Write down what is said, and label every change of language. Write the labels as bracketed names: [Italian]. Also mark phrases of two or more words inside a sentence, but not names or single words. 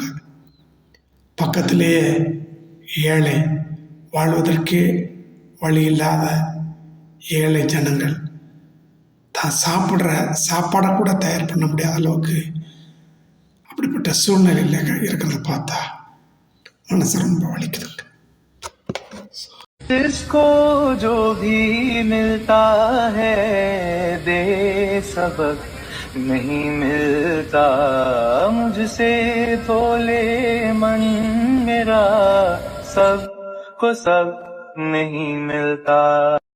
[Tamil] பக்கத்திலேயே ஏழை, வாழ்வதற்கே வழி இல்லாத ஏழை ஜனங்கள் தான் சாப்பிட்ற சாப்பாடை கூட தயார் பண்ண முடியாத அளவுக்கு அப்படிப்பட்ட சூழ்நிலையில் இருக்கிறத பார்த்தா மனசு ரொம்ப வலிக்குதுங்க. [Hindi] जिसको जो भी मिलता है दे सबक नहीं मिलता, मुझसे बोले मन मेरा सब को सब नहीं मिलता।